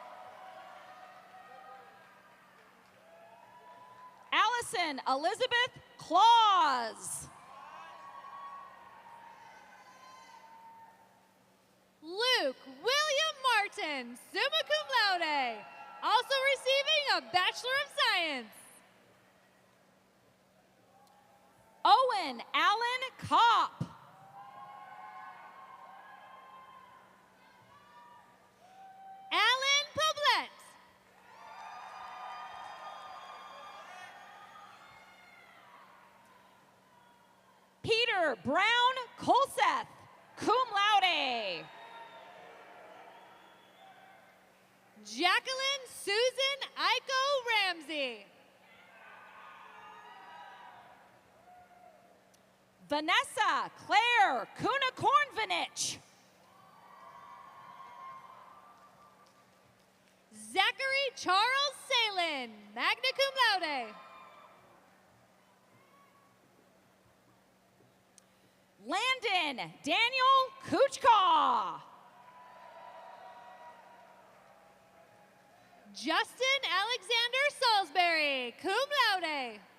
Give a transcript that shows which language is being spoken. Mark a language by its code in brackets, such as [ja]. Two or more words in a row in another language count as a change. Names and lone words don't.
[en] Allison Elizabeth Claus. Luke William Martin, [la] summa cum laude, [en] also receiving a Bachelor of Science. Owen Allen Kopp. Alan Poblet. Peter Brown Colseth, [la] cum laude. [en] Jacqueline Susan Iko Ramsey. Vanessa Claire Kuna-Kornvanich. Zachary Charles Salin, [la] magna cum laude. [en] Landon Daniel Kuchka. Justin Alexander Salisbury, [la] cum laude.